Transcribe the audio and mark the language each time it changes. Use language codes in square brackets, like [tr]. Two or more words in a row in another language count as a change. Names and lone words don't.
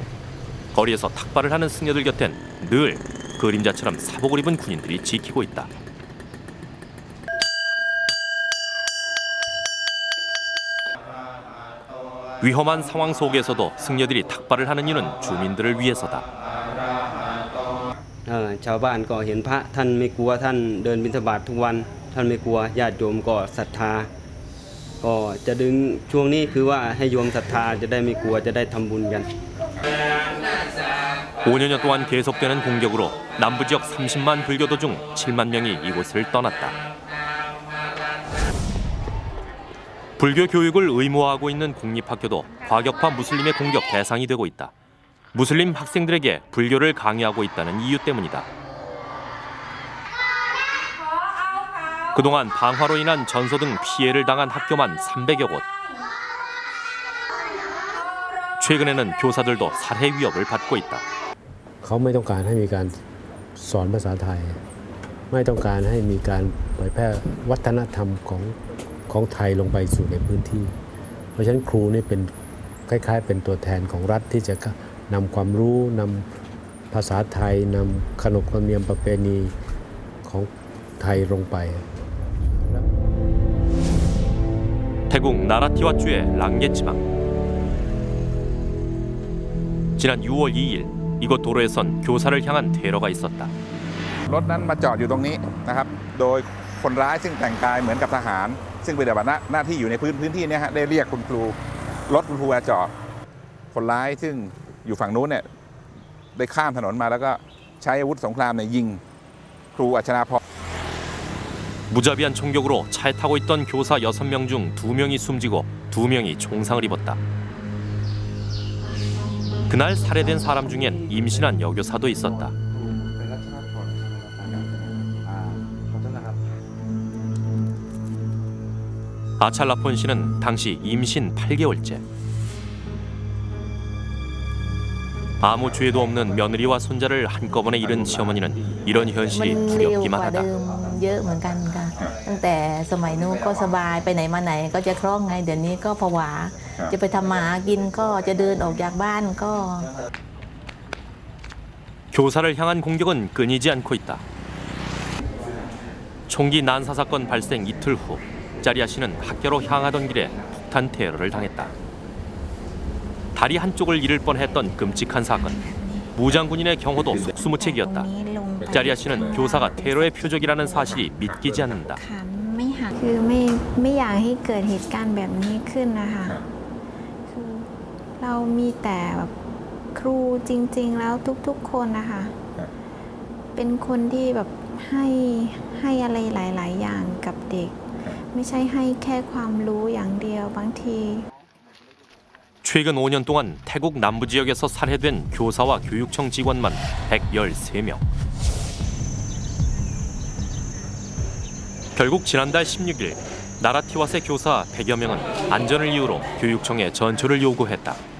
[ko] 거리에서 탁발을 하는 승려들 곁엔 늘 그림자처럼 사복을 입은 군인들이 지키고 있다. 위험한 상황 속에서도 승려들이 탁발을 하는 이유는 주민들을 위해서다. [th] ชาวบ้านก็เห็นพระท่านไม่กลัวท่านเดินบิณฑบาตทุกวันท่านไม่กลัวญาติโยมก็ศรัทธาก็จะดึงช่วงนี้คือว่าให้โยมศรัทธาจะได้ไม่กลัวจะได้ทำบุญกัน [ko] 5년여 동안 계속되는 공격으로 남부 지역 30만 불교도 중 7만 명이 이곳을 떠났다. 불교 교육을 의무화하고 있는 공립학교도 과격파 무슬림의 공격 대상이 되고 있다. 무슬림 학생들에게 불교를 강요하고 있다는 이유 때문이다. 그동안 방화로 인한 전소 등 피해를 당한 학교만 300여 곳. 최근에는 교사들도 살해 위협을 받고 있다. [th] เขาไม่ต้องการให้มีการสอนภาษาไทยไม่ต้องการให้มีการเผยแพร่วัฒนธรรมของไทยลงไปสู่ในพื้นที่เพราะฉะนั้นครูนี่เป็นคล้ายๆเป็นตัวแทนของรัฐที่จะนำความรู้นำภาษาไทยนำขนบธรรมเนียมประเพณีของไทยลงไป [ko] 태국 나라티와주의 랑게지방. 지난 6월 2일 이곳 도로에선 교사를 향한 테러가 있었다. [th] รถนั้นมาจอดอยู่ตรงนี้นะครับโดยคนร้ายซึ่งแต่งกายเหมือนกับทหารซึ่งปฏิบัติหน้าที่อยู่ในพื้นที่นี้ได้เรียกคุณครูรถคุณครูมาจอดคนร้ายซึ่งอยู่ฝั่งนู้นเนี่ยได้ข้ามถนนมาแล้วก็ใช้อาวุธสงครามยิงครูอัชนาพร [ko] 무자비한 총격으로 차에 타고 있던 교사 6명 중 2명이 숨지고 2명이 총상을 입었다. 그날 살해된 사람 중엔 임신한 여교사도 있었다. 아찰라폰 씨는 당시 임신 8개월째. 아무 죄도 없는 며느리와 손자를 한꺼번에 잃은 시어머니는 이런 현실이 [th] มันเร็ว [ko] 두렵기만 [th] กว่าเดิ [ko] 하다. [th] มเยอะเหมือนกันค่ะตั้งแต่สมัยนู้นก็สบายไปไหนมาไหนก็จะคล่องไงเดี๋ยวนี้ก็ผวาจะไปทำมาหากินก็จะเดินออกจากบ้านก็ [ko] 교사를 향한 공격은 끊이지 않고 있다. 총기 난사 사건 발생 이틀 후 자리아 씨는 학교로 향하던 길에 폭탄 테러를 당했다. 다리 한쪽을 잃을 뻔했던 끔찍한 사건. 무장군인의 경호도 속수무책이었다. 자리아 씨는 교사가 테러의 표적이라는 사실이 믿기지 않는다. [th] ไม่หักคือไม่อยากให้เกิดเหตุการณ์แบบนี้ขึ้นนะคะคือเรามีแต่แบบครูจริงๆแล้วทุกๆคนนะคะเป็นคนที่แบบให้อะไรหลายๆอย่างกับเด็กไม่ใช่ให้แค่ความรู้อย่างเดียวบางที [ko] 최근 5년 동안 태국 남부 지역에서 살해된 교사와 교육청 직원만 113명. 결국 지난달 16일 나라티왓의 교사 100여 명은 안전을 이유로 교육청에 전초를 요구했다.